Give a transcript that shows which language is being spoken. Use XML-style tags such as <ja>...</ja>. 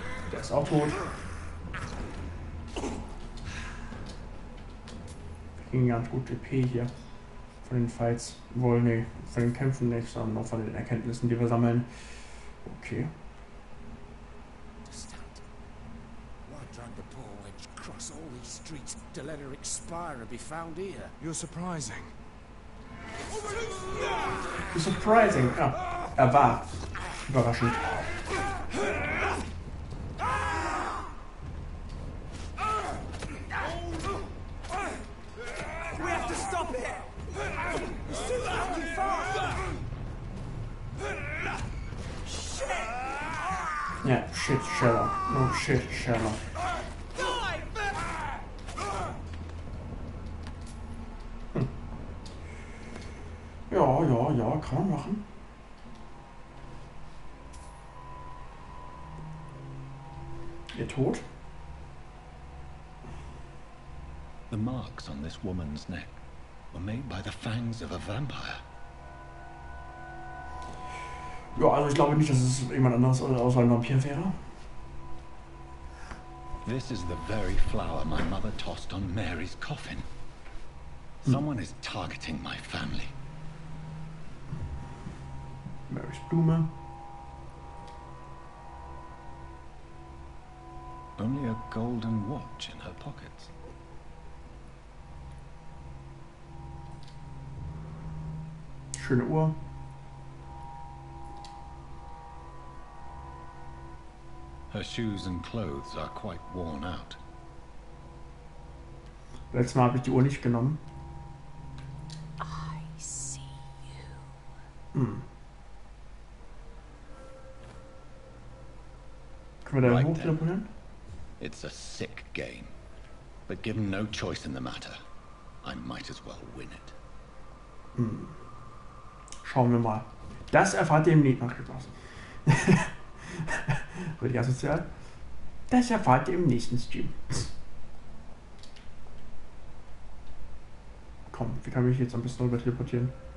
<de>Der ist auch tot. Wir kriegen ganz gut EP hier. Von den Fights. Wohl, nee, von den Kämpfen nicht, sondern noch von den Erkenntnissen, die wir sammeln. Okay.</de> <en>Why drag the poor wench across all these streets to let her expire and be found here? You're surprising.</en> <de>Surprising. Ja, er war überraschend.</de> <en>We have to stop it. It's too fucking fast. Ja, shit, Sherlock. No shit, Sherlock.</en> <de>Ja, kann man machen. Ihr tot?</de> <en>The marks on this woman's neck were made by the fangs of a vampire.</en> <de>Ja, also ich glaube nicht, dass es jemand anderes außer ein Vampir wäre.</de> <en>This is the very flower my mother tossed on Mary's coffin. Someone is targeting my family.</en> <de>Marys Blume.</de> <en>Only a golden watch in her pockets.</en> <de>Schöne Uhr.</de> <en>Her shoes and clothes are quite worn out.</en> <de>Letztes Mal habe ich die Uhr nicht genommen.</de> <en>I see you.</en> <de>Können wir da</de> <en>Right</en> <de>hoch</de> <en>then.</en> <de>teleportieren?</de> <en>It's a sick game, but given no choice in the matter, I might as well win it.</en> <de>Schauen wir mal. Das erfahrt ihr im nächsten Stream. Richtig asozial. Das erfahrt ihr im nächsten Stream. Komm, wie kann ich jetzt am besten rüber teleportieren?</de>